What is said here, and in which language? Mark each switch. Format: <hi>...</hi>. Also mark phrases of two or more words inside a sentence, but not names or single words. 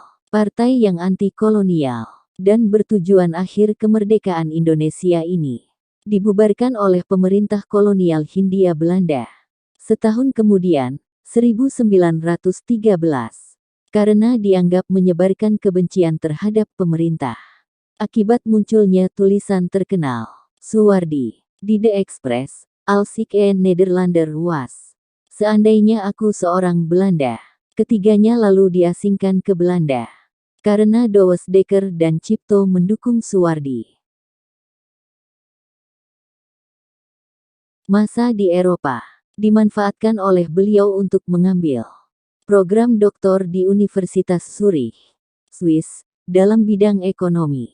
<id>Partai yang anti-kolonial dan bertujuan akhir kemerdekaan Indonesia ini dibubarkan oleh pemerintah kolonial Hindia Belanda setahun kemudian, 1913, karena dianggap menyebarkan kebencian terhadap pemerintah. Akibat munculnya tulisan terkenal, Suwardi, di The Express, als ik een Nederlander was. Seandainya aku seorang Belanda. Ketiganya lalu diasingkan ke Belanda. Karena Douwe Dekker dan Cipto mendukung Suwardi. Masa di Eropa dimanfaatkan oleh beliau untuk mengambil program doktor di Universitas Zurich, Swiss, dalam bidang ekonomi.</id>